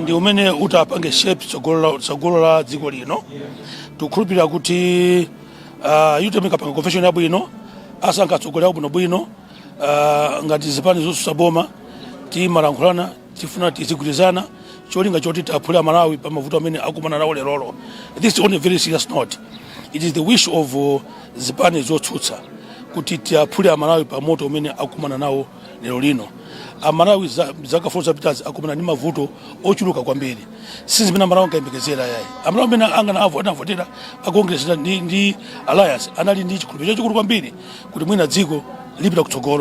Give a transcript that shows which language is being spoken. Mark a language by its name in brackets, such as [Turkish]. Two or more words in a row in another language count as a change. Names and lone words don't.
[Nyanja] ndi umene utapange shape tsogolo la dziko lino tukhulupirira kuti UTM ikapanga convention yabwino asankha atsogoleri abwinobwino ngati zipani zotsutsa boma timalankhulana tifuna tizigwirizana cholinga choti tiphule Malawi pa mavuto amene akumana nawo lerolo. [English] This is on a very serious note. It is the wish of [Nyanja] zipani zotsutsa kuti tiphule Malawi pa moto amene akumana nawo lero lino. Amalawi zaka 4 zapitazi akumana ndi mavuto ochuluka kwambiri. Since mina Malawi ngayembekezera yayi. Amalawi amene angana avotera akongresera ndi alliance anali ndi chikhulupiriro chikulu kwambiri kuti mwina dziko lipita kutsogolo.